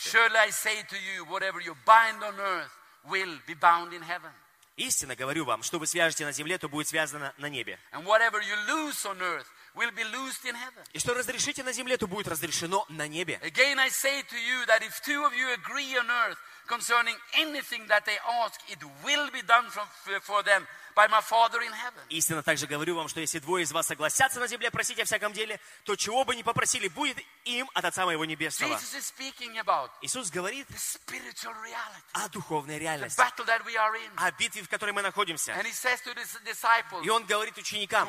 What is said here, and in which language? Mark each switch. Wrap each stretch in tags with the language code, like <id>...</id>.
<en>Surely I say to you, whatever you bind on earth will be bound in heaven.</en> <ru>Истинно говорю вам, что вы свяжете на земле, то будет связано на небе.</ru> <en>And whatever you loose on earth will be loosed in heaven.</en> <ru>И что разрешите на земле, то будет разрешено на небе.</ru> <en>Again I say to you that if two of you agree on earth concerning anything that they ask, it will be done for them by my Father in heaven.</en> <ru>Истинно также говорю вам, что если двое из вас согласятся на земле просить о всяком деле, то чего бы ни попросили, будет им от Отца моего небесного.</ru> <en>Jesus is speaking about.</en> <ru>Иисус говорит</ru> <en>the spiritual reality.</en> <ru>О духовной реальности.</ru> <en>The battle that we are in.</en> <ru>О битве, в которой мы находимся.</ru> <en>And he says to his disciples.</en> <ru>И он говорит ученикам.</ru>